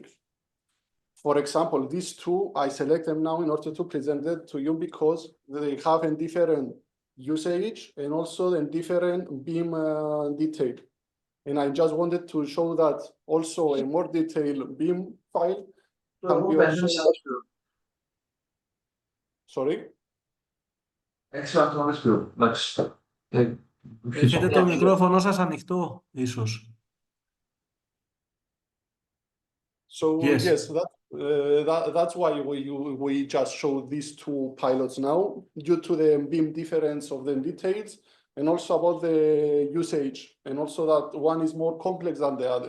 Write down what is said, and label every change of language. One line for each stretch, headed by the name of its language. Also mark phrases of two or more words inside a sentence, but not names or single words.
English: For example, these two, I select them now in order to present it to you because they have a different usage and also a different beam detail. And I just wanted to show that also a more detailed BIM file can be also. Sorry.
Greek: Έχετε το μικρόφωνο σας ανοιχτό, ίσως.
English: So Yes. yes, that's why we just show these two pilots now, due to the BIM difference of the details, and also about the usage, and also that one is more complex than the other.